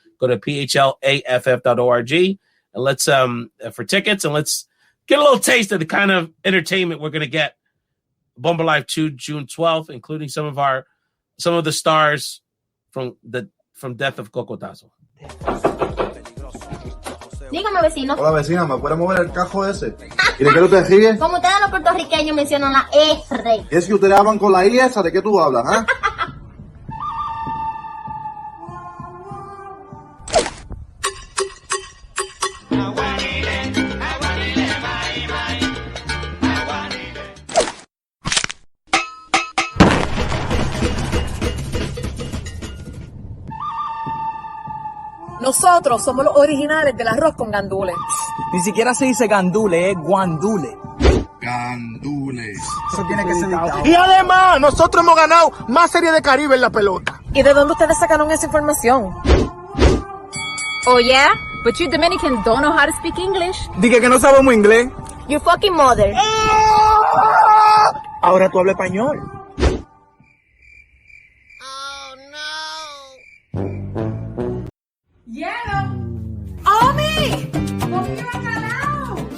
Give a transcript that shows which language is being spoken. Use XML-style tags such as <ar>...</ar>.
<en>Go to phlaff.org and let's for tickets, and let's get a little taste of the kind of entertainment we're going to get. Bomba Live 2, June 12th, including some of the stars from Death of Cocotazo.</en> <es>Dígame, vecino. Hola, vecina, ¿me puede mover el cajo ese? ¿Y de qué usted ríe? Como ustedes los puertorriqueños mencionan la R. ¿Y es que ustedes hablan con la I esa? ¿De qué tú hablas, ah? Nosotros somos los originales del arroz con gandules. Ni siquiera se dice gandule, es guandule. Gandules. Eso tiene que ser editado. Y además, nosotros hemos ganado más Serie de Caribe en la pelota. ¿Y de dónde ustedes sacaron esa información?</es> <en>Oh yeah? But you Dominicans don't know how to speak English.</en> <es>Dije que no sabemos inglés.</es> <en>Your fucking mother.</en> <es>Ahora tú hablas español. ¡Omi! ¡Conmigo acalao!</es>